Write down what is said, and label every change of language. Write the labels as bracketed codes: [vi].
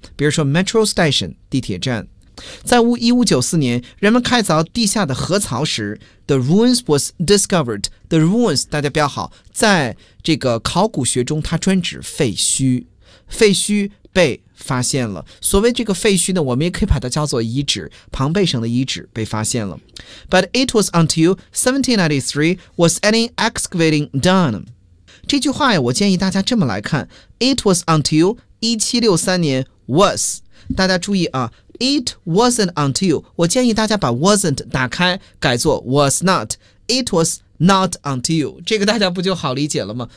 [zh] 比如说 metro station, 地铁站。在1594年人们开凿地下的河槽时 [en] The ruins was discovered. [zh] The ruins, 大家标好，在这个考古学中它专指废墟。废墟被发现了。所谓这个废墟呢，我们也可以把它叫做遗址，庞贝省的遗址被发现了。 [en] But it was until 1793 was any excavating done. [zh] 这句话呀，我建议大家这么来看。 [en] It was until [zh] 1763年 was, 大家注意啊， [en] It wasn't until, [zh] 我建议大家把 wasn't 打开改作 [en] was not. It was not until, [zh] 这个大家不就好理解了吗？